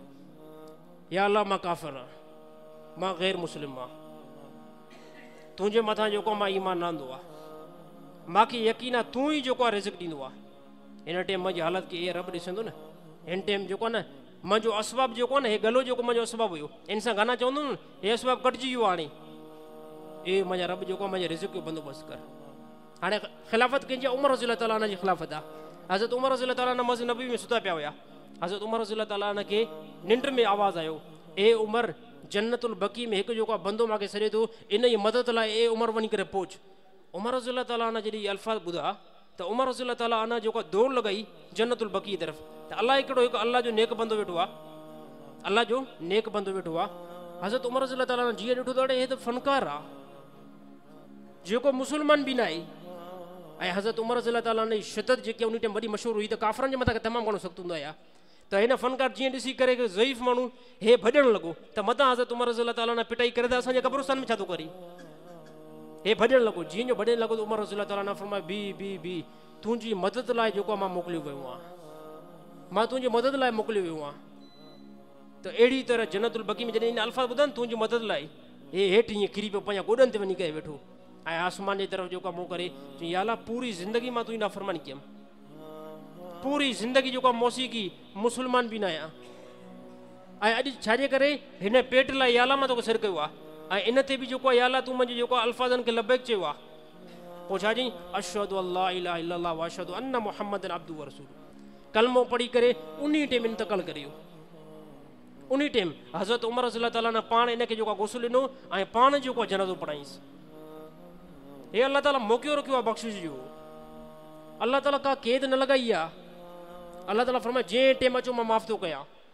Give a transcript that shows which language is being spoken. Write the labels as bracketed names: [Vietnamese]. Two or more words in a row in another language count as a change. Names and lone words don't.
[Sindhi] या अलाह मां काफ़िर आहियां, मां ग़ैर मुस्लिम आहियां, तुंहिंजे मथां जेको मां ईमान न आंदो आहे, मूंखे यकीन आहे तूं ई जेको आहे रिज़्क़ ॾींदो आहे। हिन टाइम मुंहिंजी हालत खे इहे रब ॾिसंदो न, हिन टाइम जेको आहे न मुंहिंजो असबाब जेको आहे न, हे गलो जेको मुंहिंजो असबाब हुयो, इन सां गाना चवंदो न, हे असबाब कटिजी वियो हाणे, ए मुंहिंजा रब जेको आहे मुंहिंजे रिज़्क़ जो बंदोबस्तु कर। हाणे ख़िलाफ़त कंहिंजी उमर [Arabic] رضي الله تعالى عنه [Sindhi] जी ख़िलाफ़त आहे। हज़रत उमर [Arabic] رضي الله تعالى عنه [Sindhi] मस्जिद नबवी में सुता पिया हुया। हज़रत उमर [Arabic] رضي الله تعالى عنه [Sindhi] खे निंड में आवाज़ आयो, ए उमर जन्नतुल बकी में हिकु जेको आहे बंदो मूंखे सॾे थो, इन जी मदद लाइ ए उमर वञी करे पहुच। उमर [Arabic] رضي الله تعالى عنه [Sindhi] जॾहिं अल्फाज़ ॿुधा त उमर [Arabic] رضي الله تعالى عنه [Sindhi] जेको दौड़ लॻाई जन्नतुल बकी तरफ़, त अलाह हिकिड़ो हिकु अलाह जो नेक बंदो वेठो आहे, अलाह जो नेक बंदो वेठो आहे। हज़रत उमर [Arabic] رضي الله تعالى عنه [Sindhi] जीअं ॾिठो त हे त फ़नकार आहे, जेको मुस्लमान बि न आहे। ऐं हज़रत उमर [Arabic] رضي الله تعالى عنه [Sindhi] जी शिदत जेकी उन टाइम वॾी मशहूरु हुई, त काफ़रनि जे मथां तमामु घणो सख़्तु हूंदो आहे। त हिन फ़नकार जीअं ॾिसी करे ज़ईफ़ माण्हू हे भॼणु लॻो, त मथां हज़रत उमर [Arabic] رضي الله تعالى عنه [Sindhi] पिटाई करे त असांजे क़ब्रिस्तान में छा थो करे, हे भॼणु लॻो। जीअं जो भॼणु लॻो त उमर [Arabic] رضي الله تعالى عنه [Sindhi] फरमायो, बी तुंहिंजी मदद लाइ जेको आहे मां मोकिलियो वियो आहियां, मां तुंहिंजी मदद लाइ मोकिलियो वियो आहियां। त अहिड़ी तरह जन्नतुल बकी में जॾहिं इन अल्फाज़ ॿुधनि तुंहिंजी मदद लाइ, हे हेठि ईअं किरी पियो पंहिंजा गोॾनि ते वञी करे वेठो, ऐं आसमान जे तरफ़ जेको आहे मुंहुं करे चई, या अल्लाह पूरी ज़िंदगी मां तुंहिंजी नाफ़रमानी कयमि, पूरी ज़िंदगी जेको आहे मौसीक़ी मुस्लमान बि न आहियां, ऐं अॼु छाजे करे हिन पेट लाइ या अल्लाह मां तोखे सॾु कयो आहे, ऐं इन ते बि जेको आहे या अल्लाह तूं मुंहिंजे जेको आहे अल्फाज़नि खे लबैक चयो आहे। पोइ छा चई, [Arabic] أشهد أن لا إله إلا الله وأشهد أن محمدا عبده ورسوله, [Sindhi] कलमो पढ़ी करे उन टाइम इंतकाल करियो। उन टाइम हज़रत उमर [Arabic] رضي الله تعالى عنه [Sindhi] पाण इनखे जेको आहे गुस्ल ॾिनो ऐं पाण जेको आहे जनाज़ो पढ़ाईंसि। हे अल्लाह ताला मौक़ियो रखियो आहे बख़्शिश जो, अल्लाह ताला का क़ैद न लॻाई आहे। अल्लाह ताला फरमाए जंहिं टाइम अचो मां माफ़ थो कयां।